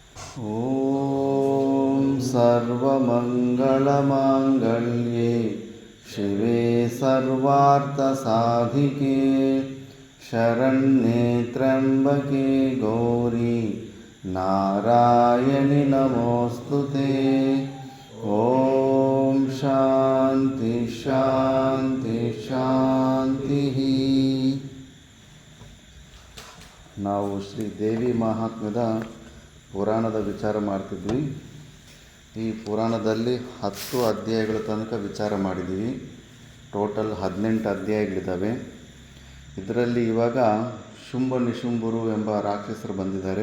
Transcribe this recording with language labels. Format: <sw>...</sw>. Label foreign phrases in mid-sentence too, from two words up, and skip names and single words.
<sa>ॐ सर्वमङ्गलमाङ्गल्ये शिवे सर्वार्थसाधिके शरण्ये त्र्यम्बके गौरी नारायणि नमोऽस्तुते। ॐ शान्ति शान्ति शान्तिः।</sa> <kn>ನಾವು ಶ್ರೀ ದೇವಿ ಮಹಾತ್ಮ್ಯದ ಪುರಾಣದ ವಿಚಾರ ಮಾಡ್ತಿದ್ವಿ. ಈ ಪುರಾಣದಲ್ಲಿ 10 ಅಧ್ಯಾಯಗಳ ತನಕ ವಿಚಾರ ಮಾಡಿದ್ದೀವಿ. ಟೋಟಲ್ 18 ಅಧ್ಯಾಯಗಳಿದ್ದಾವೆ. ಇದರಲ್ಲಿ ಇವಾಗ ಶುಂಭ ನಿಶುಂಭರು ಎಂಬ ರಾಕ್ಷಸರು ಬಂದಿದ್ದಾರೆ.</kn>